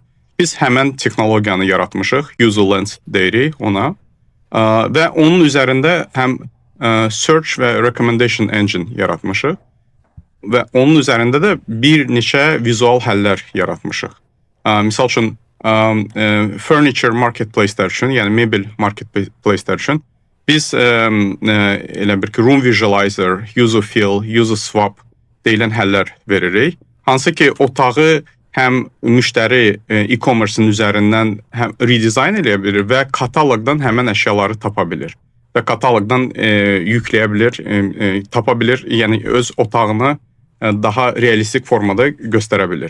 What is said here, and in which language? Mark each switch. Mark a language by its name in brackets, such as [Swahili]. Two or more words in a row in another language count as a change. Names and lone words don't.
[Azerbaijani] Biz həmən texnologiyanı yaratmışıq, Yuzu Lens deyirik ona və onun üzərində həm search və [English] recommendation engine [Azerbaijani] yaratmışıq. Və onun üzərində də bir neçə vizual həllər yaratmışıq. Misal üçün, [English] furniture marketplace- [Azerbaijani] lər üçün, yəni mebel marketplace-lər üçün biz elə bir ki, [English] room visualizer, user fill, user swap [Azerbaijani] deyilən həllər veririk. Hansı ki, otağı həm müştəri e-commerce-ın üzərindən həm redesign eləyə bilir və kataloqdan həmən əşyaları tapa bilir. Və kataloqdan yükləyə bilir, tapa bilir, yəni öz otağını daha realistik formada göstərə bilir.